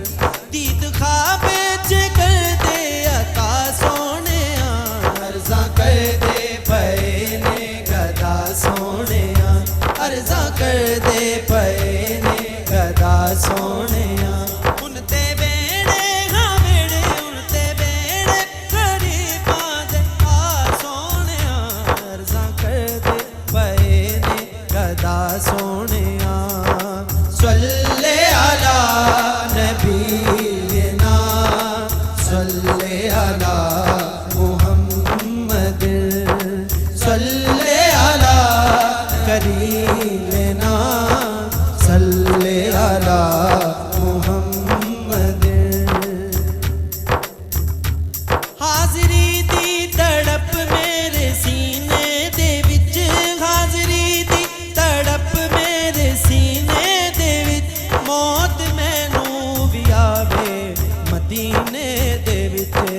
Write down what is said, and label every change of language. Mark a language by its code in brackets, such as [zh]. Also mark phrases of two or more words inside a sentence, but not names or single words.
[pa] دید خواب چ کر دے عطا سونیا، عرضاں کر دے پئے نے گدا سونیا، عرضاں کر دے پئے نے گدا سونیا. ہن تے ویہڑے ہاں ویہڑے، ہن تے ویہڑے غریباں دے آ سونیا، عرضاں کر دے پئے نے گدا سونیا. [ar] صلى على نبينا صلى على محمد صلى على كريمنا صلى على محمد. [pa] حاضری دی تڑپ میرے سینے دے وچ، حاضری دی تڑپ میرے سینے دے وچ، موت مینوں بھی آوے مدینے دے وچ.